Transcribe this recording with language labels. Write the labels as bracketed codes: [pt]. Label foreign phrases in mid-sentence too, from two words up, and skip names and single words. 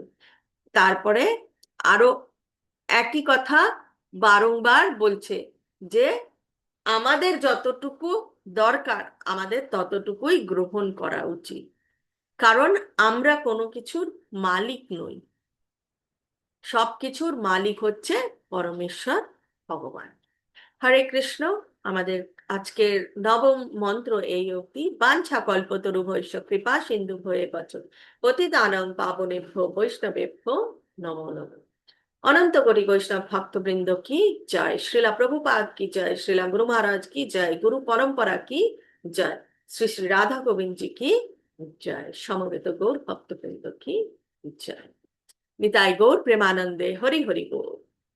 [bn] তারপরে আরো একই কথা বারংবার বলছে যে আমাদের যতটুকু দরকার আমাদের ততটুকুই গ্রহণ করা উচিত, কারণ আমরা কোনো কিছুর মালিক নই, সবকিছুর মালিক হচ্ছে পরমেশ্বর ভগবান। হরে কৃষ্ণ। আমাদের আজকের নবম মন্ত্র এই অবধি। [sa] বাঞ্ছা কল্পতরুভ্যশ্চ কৃপা সিন্ধু ভয়ে বচ পতিতানাং পাবনেভ্যো বৈষ্ণবেভ্যো নমো নমঃ। [bn] অনন্ত কোটি বৈষ্ণব ভক্তবৃন্দ কি জয়, শ্রীলা প্রভুপাদ কি জয়, শ্রীলা গুরু মহারাজ কি জয়, গুরু পরম্পরা কি জয়, শ্রী শ্রী রাধা গোবিন্দ জি কি জয়, সমবেত গৌর ভক্তবৃন্দ কি জয়। নিতাই গৌর প্রেমানন্দে হরি হরি গৌর।